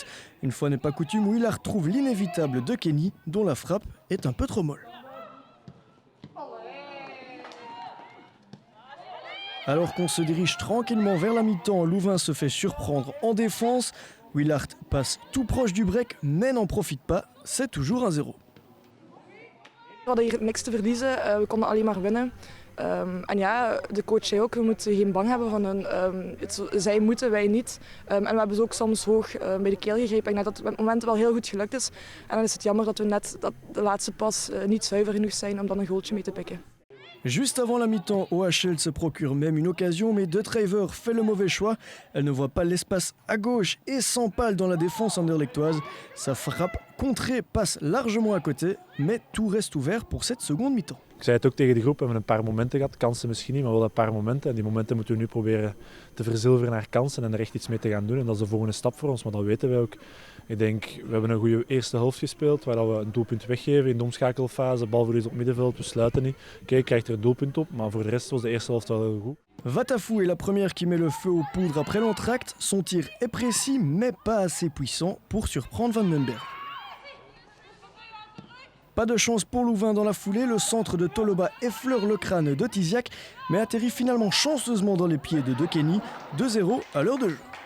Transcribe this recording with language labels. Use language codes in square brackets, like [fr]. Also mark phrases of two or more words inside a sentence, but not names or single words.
[fr] Une fois n'est pas coutume, Willaert trouve l'inévitable De Kenny, dont la frappe est un peu trop molle. Alors qu'on se dirige tranquillement vers la mi-temps, Louvain se fait surprendre en défense. Willaert passe tout proche du break, mais n'en profite pas. C'est toujours 1-0. [nl] We hadden hier niks te verliezen, we konden alleen maar winnen. En ja, de coach zei ook, we moeten geen bang hebben van hun. Zij moeten, wij niet. En we hebben ze ook soms hoog bij de keel gegrepen. Ik denk dat het op het moment wel heel goed gelukt is. En dan is het jammer dat we net de laatste pas niet zuiver genoeg zijn om dan een goaltje mee te pikken. [fr] Juste avant la mi-temps, OHL se procure même une occasion, mais De Treiver fait le mauvais choix. Elle ne voit pas l'espace à gauche et s'empale dans la défense anderlechtoise. Sa frappe contrée passe largement à côté, mais tout reste ouvert pour cette seconde mi-temps. [nl] Ik zei het ook tegen de groep, we hebben een paar momenten gehad, kansen misschien niet, maar wel een paar momenten. En die momenten moeten we nu proberen te verzilveren naar kansen en er echt iets mee te gaan doen. En dat is de volgende stap voor ons, maar dat weten wij ook. Ik denk, we hebben een goede eerste helft gespeeld, waar we een doelpunt weggeven in de omschakelfase. Balverlies op middenveld, we sluiten niet. Oké, krijgt er een doelpunt op, maar voor de rest was de eerste helft wel heel goed. [fr] Vatafou est la première qui met le feu aux poudres après l'entracte. Son tir est précis, mais pas assez puissant pour surprendre Vandenberg. Pas de chance pour Louvain dans la foulée, le centre de Toloba effleure le crâne de Tiziak, mais atterrit finalement chanceusement dans les pieds de De Kenny, 2-0 à l'heure de jeu.